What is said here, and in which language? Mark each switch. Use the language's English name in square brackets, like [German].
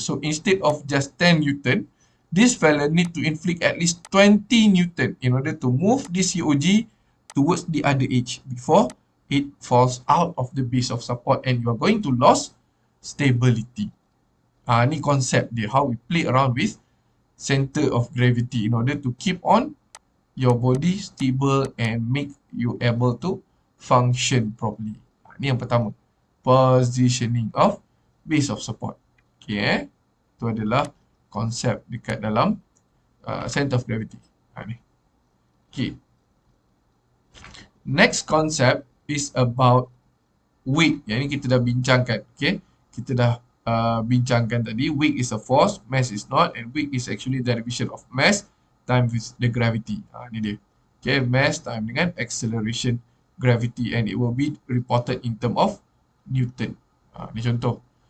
[English] So instead of just 10 Newton, this fella need to inflict at least 20 Newton in order to move this COG towards the other edge before it falls out of the base of support and you are going to lose stability. [Malay] Ni konsep dia, [English] how we play around with center of gravity in order to keep on your body stable and make you able to function properly. [Malay] Ni yang pertama, [English] positioning of base of support. [Malay] Okay, itu adalah konsep dekat dalam center of gravity. Ni. Okay. [English] Next concept is about weight. [Malay] Yang ni kita dah bincangkan. Okay, kita dah bincangkan tadi. [English] Weight is a force, mass is not, and weight is actually derivation of mass times with the gravity. [Malay] Ni dia. [English] Okay, mass time dengan acceleration gravity, and it will be reported in term of Newton. [Malay] Ni contoh.